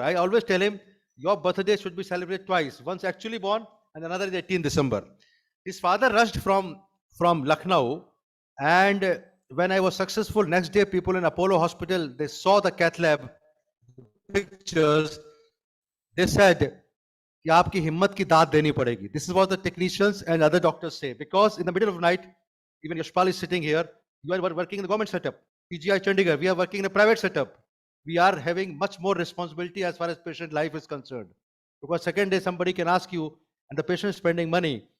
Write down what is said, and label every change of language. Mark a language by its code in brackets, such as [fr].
[en] I always tell him, your birthday should be celebrated twice. Once actually born, and another is 18th December. His father rushed from Lucknow, and when I was successful, next day people in Apollo Hospital, they saw the cath lab pictures. They said, [hi] कि आपकी हिम्मत की दाद देनी पड़ेगी. [en] This is what the technicians and other doctors say. Because in the middle of the night, even Yashpal is sitting here, you are working in the government setup. PGI Chandigarh, we are working in a private setup. We are having much more responsibility as far as patient life is concerned. Because second day somebody can ask you, and the patient is spending money.